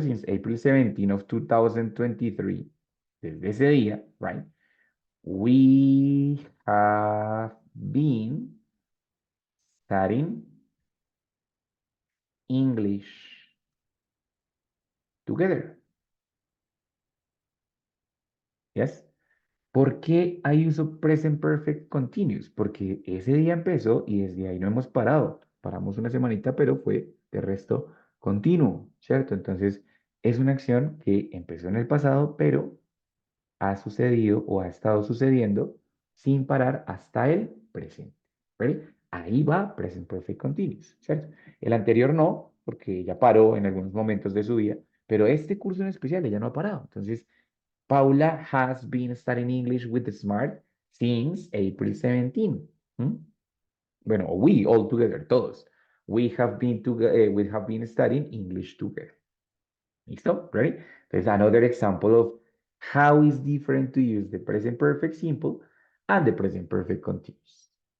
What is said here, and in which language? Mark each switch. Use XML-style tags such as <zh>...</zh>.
<en>Since April 17 of 2023,</en> <es>desde ese día,</es> <en>right? We have been studying English together. Yes.</en> <es>¿Por qué hay uso present perfect continuous? Porque ese día empezó y desde ahí no hemos parado. Paramos una semanita, pero fue de resto continuo, ¿cierto? Entonces, es una acción que empezó en el pasado, pero ha sucedido o ha estado sucediendo sin parar hasta el presente. ¿Ready? Ahí va present perfect continuous, ¿cierto? El anterior no, porque ya paró en algunos momentos de su vida, pero este curso en especial ella no ha parado.</es> <en>Entonces, Paula has been studying English with the SMART since April 17. ¿Mm? Bueno, we all together, todos. We have been studying English together. ¿Listo? Ready? There's another example of how is different to use the present perfect simple and the present perfect continuous.</en>